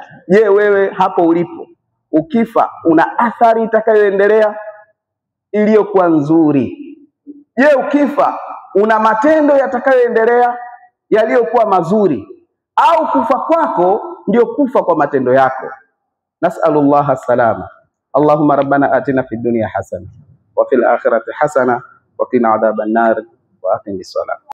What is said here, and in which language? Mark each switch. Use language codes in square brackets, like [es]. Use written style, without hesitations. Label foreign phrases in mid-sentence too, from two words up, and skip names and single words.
[sw] Je, wewe hapo ulipo ukifa una athari itakayoendelea iliyokuwa nzuri? Je, ukifa una matendo yatakayoendelea yaliyokuwa mazuri, au kufa kwako ndio kufa kwa matendo yako? [ar] نسأل الله السلامة. اللهم ربنا آتنا في الدنيا حسنة وفي الآخرة حسنة وقنا عذاب النار وأقم الصلاة.